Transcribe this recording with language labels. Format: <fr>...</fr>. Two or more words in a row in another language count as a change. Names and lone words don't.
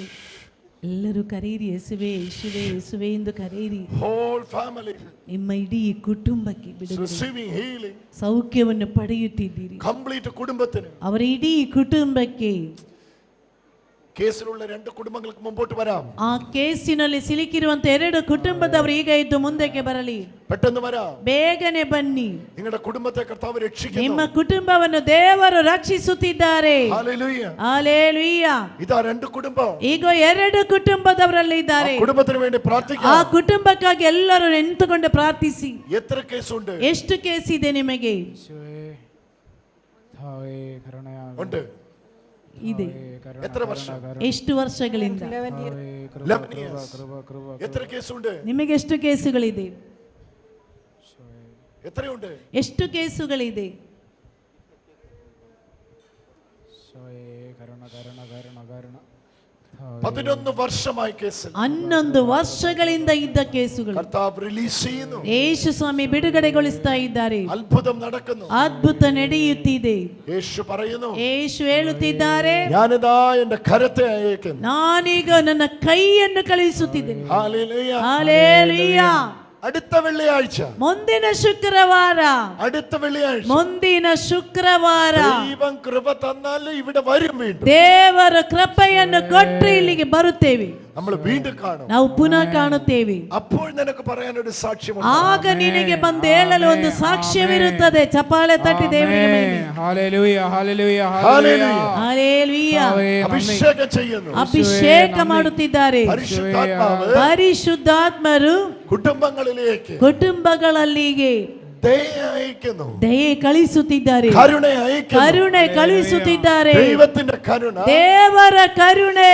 <kn>ಎಲ್ಲರೂ ಕರೆಯಿರಿ. ಯೇಸುವೇ, ಯೇಸುವೇ, ಯೇಸುವೇ ಎಂದು ಕರೆಯಿರಿ.</kn> <en>Whole family</en> <kn>ನಿಮ್ಮ ಇಡೀ ಕುಟುಂಬಕ್ಕೆ</kn> <en>is</en> <kn>ಬಿಡುಗಡೆ,</kn> <en>receiving healing.</en> <kn>ಸೌಖ್ಯವನ್ನು ಪಡೆಯುತ್ತಿದ್ದೀರಿ.</kn> <ml>Complete കുടുംബത്തിന്.</ml> <kn>ಅವರ ಇಡೀ ಕುಟುಂಬಕ್ಕೆ.</kn> <ml>കേസിലുള്ള രണ്ട് കുടുംബങ്ങൾക്ക് മുമ്പോട്ട് വരാം.</ml> <kn>ಆ ಕೇಸಿನಲ್ಲಿ ಸಿಲುಕಿರುವಂತ ಎರಡು ಕುಟುಂಬದವರು ಈಗ ಇದ್ದು ಮುಂದಕ್ಕೆ ಬರಲಿ.</kn> <ml>പെട്ടെന്ന് വരാം.</ml> <kn>ಬೇಗನೆ ಬನ್ನಿ.</kn> <ml>നിങ്ങളുടെ കുടുംബത്തെ കർത്താവ് രക്ഷിക്കുന്നു.</ml> <kn>ನಿಮ್ಮ ಕುಟುಂಬವನ್ನು ದೇವರು ರಕ್ಷಿಸುತ್ತಿದ್ದಾರೆ.</kn> <ml>ഹല്ലേലൂയ.</ml> <kn>ಹಲ್ಲೆಲೂಯ.</kn> <ml>ഇതാ രണ്ട് കുടുംബം.</ml> <kn>ಈಗ ಎರಡು ಕುಟುಂಬದವರಲ್ಲಿ ಇದ್ದಾರೆ.</kn> <ml>കുടുംബത്തിന് വേണ്ടി</ml> <kn>ಆ</kn> <ml>പ്രാർത്ഥിക്കാം.</ml> <kn>ಕುಟುಂಬಕ್ಕಾಗಿ ಎಲ್ಲರೂ ನಿಂತುಕೊಂಡು ಪ್ರಾರ್ಥಿಸಿ.</kn> <ml>എത്ര കേസുണ്ട്?</ml> <kn>ಎಷ್ಟು ಕೇಸ್ ಇದೆ ನಿಮಗೆ?</kn> <ml>ഉണ്ട്.</ml> <kn>ಇದೆ.</kn> <ml>എത്ര വർഷം?</ml> <kn>ಎಷ್ಟು ವರ್ಷಗಳಿಂದ?</kn> <en>11 years.</en> <ml>എത്ര കേസുണ്ട്?</ml> <kn>ನಿಮಗೆ ಎಷ್ಟು ಕೇಸುಗಳಿದೆ?</kn> <ml>എത്രയുണ്ട്?</ml> <kn>ಎಷ್ಟು ಕೇಸುಗಳಿದೆ?</kn> <ml>11 വർഷമായി കേസ്.</ml> <kn>11 ವರ್ಷಗಳಿಂದ ಇದ್ದ ಕೇಸುಗಳು</kn> <ml>കർത്താവ് റിലീസ് ചെയ്യുന്നു.</ml> <kn>ಯೇಸು ಸ್ವಾಮಿ ಬಿಡುಗಡೆಗೊಳಿಸ್ತಾ ಇದ್ದಾರೆ.</kn> <ml>അത്ഭുതം നടക്കുന്നു.</ml> <kn>ಅದ್ಭುತ ನಡೆಯುತ್ತಿದೆ.</kn> <ml>യേശു പറയുന്നു,</ml> <kn>ಯೇಸು ಹೇಳುತ್ತಿದ್ದಾರೆ,</kn> <ml>ഞാനിതാ എൻ്റെ കരത്തെ അയക്കുന്നു.</ml> <kn>ನಾನೀಗ ನನ್ನ ಕೈಯನ್ನು ಕಳುಹಿಸುತ್ತಿದ್ದೇನೆ.</kn> <ml>ഹല്ലേലൂയ.</ml> <kn>ಹಲ್ಲೆಲೂಯ.</kn> <ml>അടുത്ത വെള്ളിയാഴ്ച,</ml> <kn>ಮುಂದಿನ ಶುಕ್ರವಾರ,</kn> <ml>അടുത്ത വെള്ളിയാഴ്ച</ml> <kn>ಮುಂದಿನ ಶುಕ್ರವಾರ</kn> <ml>ദൈവം കൃപ തന്നാൽ ഇവിടെ വരും. വീണ്ടും</ml> <kn>ದೇವರ ಕೃಪೆಯನ್ನು ಕೊಟ್ಟರೆ ಇಲ್ಲಿಗೆ ಬರುತ್ತೇವೆ.</kn> <ml>നമ്മൾ വീണ്ടും കാണും.</ml> <kn>ನಾವು ಪುನಃ ಕಾಣುತ್ತೇವೆ.</kn> <ml>അപ്പോൾ നിനക്ക് പറയാനൊരു സാക്ഷ്യമുണ്ട്.</ml> <kn>ಆಗ ನಿನಗೆ ಬಂದು ಹೇಳಲು ಒಂದು ಸಾಕ್ಷ್ಯವಿರುತ್ತದೆ. ಚಪ್ಪಾಳೆ ತಟ್ಟಿ ದೇವರಿಗೆ ಮಹಿಮೆ.</kn> <ml>ഹല്ലേലൂയ, ഹല്ലേലൂയ, ഹല്ലേലൂയ.</ml> <kn>ಹಲ್ಲೆಲೂಯ.</kn> <ml>അഭിഷേകം ചെയ്യുന്നു.</ml> <kn>ಅಭಿಷೇಕ ಮಾಡುತ್ತಿದ್ದಾರೆ.</kn> <ml>പരിശുദ്ധാത്മാവ്</ml> <kn>ಪರಿಶುದ್ಧಾತ್ಮರು</kn> <ml>കുടുംബങ്ങളിലേക്ക്</ml> <kn>ಕುಟುಂಬಗಳಲ್ಲಿಗೆ</kn> <ml>ദയ അയക്കുന്നു.</ml> <kn>ದಯೆ ಕಳಿಸುತ್ತಿದ್ದಾರೆ.</kn> <ml>കരുണ അയക്കുന്നു.</ml> <kn>ಕರುಣೆ ಕಳುಹಿಸುತ್ತಿದ್ದಾರೆ.</kn> <ml>ദൈവത്തിന്റെ കരുണ</ml> <kn>ದೇವರ ಕರುಣೆ</kn>